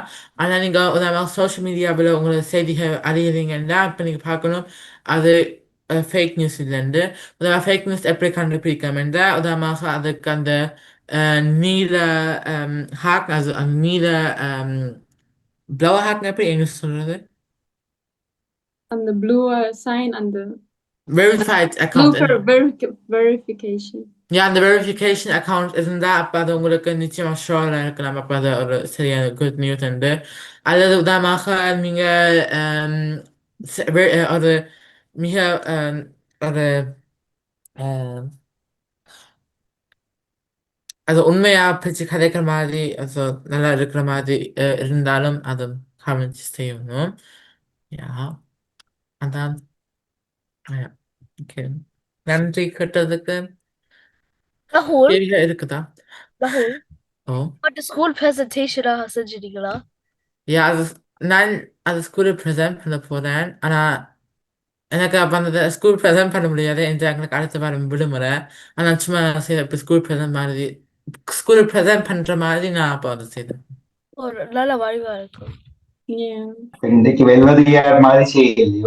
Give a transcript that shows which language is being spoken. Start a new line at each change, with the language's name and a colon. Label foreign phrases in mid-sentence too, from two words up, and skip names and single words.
Tamil: ஆனா நீங்க உதாரணமாக
English: social mediaவில்
Tamil: உங்களோட செய்திகள் அறியறீங்கன்னா இப்ப நீங்க பார்க்கணும் அது
English: fake news
Tamil: இல்லைன்னு. உதாரணமாக
English: fake news
Tamil: எப்படி கண்டுபிடிக்கலாம் என்றால் உதாரணமாக அதுக்கு அந்த நீல ஹாக், also அந்த நீல
German: blaue Haken
Tamil: எப்படி Englisch சொல்றது? அந்த
English: blue sign,
Tamil: அந்த
English: verified account. verification.
Tamil: Ja, அந்த
English: verification account
Tamil: இருந்தா அப்ப அது உங்களுக்கு நிச்சயமா ஷோரா இருக்கலாம். அப்ப அது ஒரு சரியான
English: good news
Tamil: உண்டு. அல்லது உதாரணமாக நீங்க ஒரு மிக ஒரு அது உண்மையா பிடிச்சி கதைக்கிற மாதிரி, also நல்லா இருக்கிற மாதிரி இருந்தாலும் அது கமெண்ட் செய்யணும். Ja, அதான். Okay. நன்றி கேட்டதுக்கு. ராகுல், கேள்விகள் இருக்குதா? ராகுல், ஓ
English: school presentationஆ
Tamil: செஞ்சிட்டீங்களா?
German: Ja, nein, also
English: schoolஇல் present
Tamil: பண்ண போறேன். ஆனா எனக்கு அப்ப அந்த
English: school present
Tamil: பண்ண முடியாது. எங்களுக்கு அடுத்த வாரம் விடுமுறை. ஆனா சும்மா இப்ப
English: school present
Tamil: பண்ற மாதிரி நான் அப்போ அதை செய்தேன். ஒரு நல்ல வழிவா இருக்கும். இன்னைக்கு வெல்வதியார் மாதிரி செய்யலையோ?